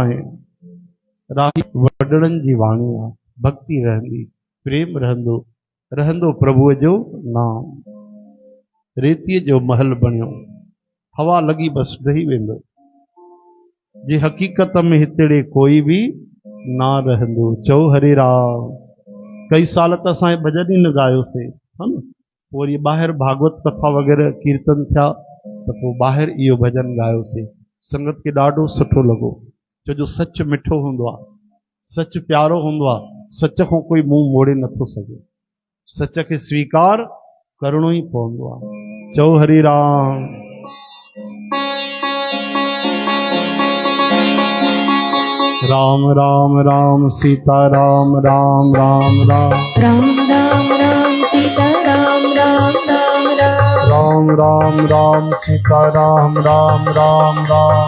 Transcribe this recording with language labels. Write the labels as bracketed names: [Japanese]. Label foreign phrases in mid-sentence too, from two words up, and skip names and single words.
[Sindhi] आहे राही वॾड़नि जी वाणी आहे भक्ति रहंदी प्रेम रहंदो रहंदो प्रभुअ जो नाम रेतीअ जो महल बणियो हवा लॻी बसि ढही वेंदो जे हक़ीक़त में हितेड़े कोई बि ना रहंदो चओ हरे राम कई साल त असां भॼन ई न ॻायोसीं हा न पोइ वरी ॿाहिरि भागवत कथा वग़ैरह कीर्तन थिया त पोइ ॿाहिरि इहो भॼन ॻायोसीं संगत खे ॾाढो सुठो लॻो छो जो सच मिठो हूंदो आहे सच प्यारो हूंदो आहे सच खां कोई मुंहुं मोड़े नथो सघे सच खे स्वीकार करणो ई पवंदो आहे चओ हरि राम राम राम राम सीता राम राम राम राम राम राम राम सीता राम राम राम राम राम राम राम सीता राम राम राम राम